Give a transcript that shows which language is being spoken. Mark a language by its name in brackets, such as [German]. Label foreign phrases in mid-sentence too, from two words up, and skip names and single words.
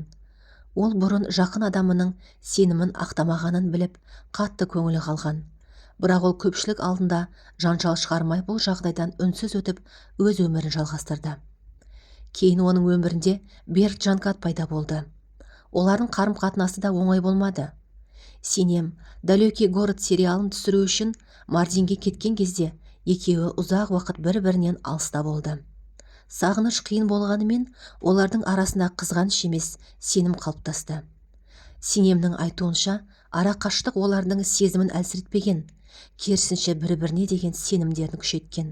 [Kazakh] Ол бұрын жақын адамының сенімін ақтамағанын біліп, қатты көңілі қалған. Бірақ ол көпшілік алдында жанжал шығармай бұл жағдайдан үнсіз өтіп, өз өмірін жалғастырды. Кейін оның өмірінде Берг Джанкат пайда болды. Олардың қарым-қатынасы да оңай болмады. Синем «Далекий город» сериалын түсіру үшін Мардинге кеткен кезде екеуі ұзақ уақыт бір-бірінен алыста болды. Сағыныш қиын болғанымен, олардың арасында қызғаныш емес, сенім қалыптасты. Синемнің айтуынша, арақашықтық олардың сезімін әлсіретпеген, керісінше бір-біріне деген сенімдерін күшейткен.